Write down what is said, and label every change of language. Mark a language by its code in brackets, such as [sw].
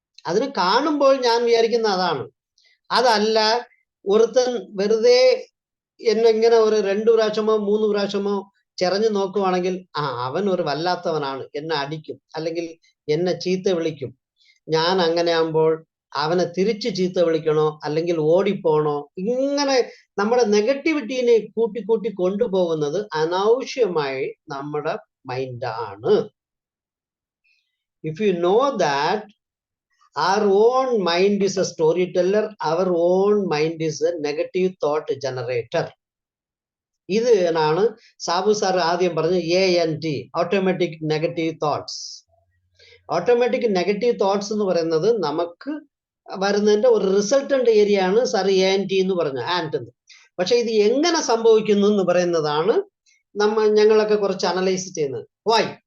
[ml] അതിന് കാണുമ്പോൾ ഞാൻ വിചാരിക്കുന്ന അതാണ്. അതല്ല, ഒരുത്തൻ വെറുതെ എന്നെ ഇങ്ങനെ ഒരു 2 പ്രാവശ്യമോ 3 പ്രാവശ്യമോ ചെറഞ്ഞു നോക്കുവാണെങ്കിൽ, അവൻ ഒരു വല്ലാത്തവനാണ്, എന്നെ അടിക്കും അല്ലെങ്കിൽ എന്നെ ചീത്ത വിളിക്കും. ഞാൻ അങ്ങനെ ആകുമ്പോൾ അവനെ തിരിച്ച് ചീത്ത വിളിക്കണോ അല്ലെങ്കിൽ ഓടിപ്പോണോ? ഇങ്ങനെ നമ്മുടെ നെഗറ്റിവിറ്റീനെ കൂട്ടി കൊണ്ടുപോകുന്നത് അനാവശ്യമായി നമ്മുടെ മൈൻഡാണ്. [en] If you know that our own mind is a storyteller, our own mind is a negative thought generator. [ml] ഇതിനാണ് സാബു സാർ ആദ്യം പറഞ്ഞ ANT, automatic negative thoughts. Automatic negative thoughts എന്ന് പറയുന്നത് നമുക്ക് വരുന്നതിന്റെ ഒരു റിസൾട്ടന്റ് ഏരിയ ആണ് സാർ ANT എന്ന് പറഞ്ഞ ആൻഡ്. പക്ഷെ ഇത് എങ്ങനെ സംഭവിക്കുന്നു എന്ന് പറയുന്നതാണ് ഞങ്ങളൊക്കെ കുറച്ച് അനലൈസ് ചെയ്യുന്നത്. വൈ?